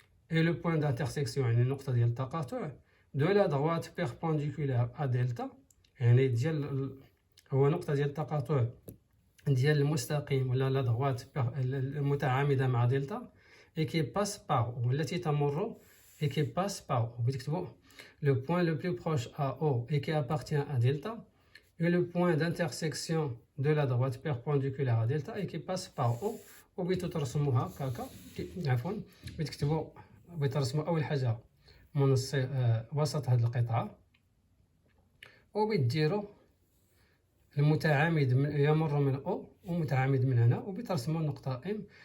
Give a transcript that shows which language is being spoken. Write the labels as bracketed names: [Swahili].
[French] et le point d'intersection [Arabic] يعني نقطة ديال التقاطع [French] de la droite perpendiculaire à delta [Arabic] يعني ديال هو نقطة ديال التقاطع ديال المستقيم ولا لا دغوات المتعامدة مع دلتا [French] et qui passe par [Arabic] والتي تمر [French] et qui passe par O. Le point le plus proche à O et qui appartient à delta, et le point d'intersection de la droite perpendiculaire à delta et qui passe par O. [Arabic] وبترسموها كاكا عفوا بتكتبوا بترسموا أول حاجة من وسط هذه القطعة وبتديروا المتعامد يمر من أو ومتعامد من هنا وبترسموا النقطة M.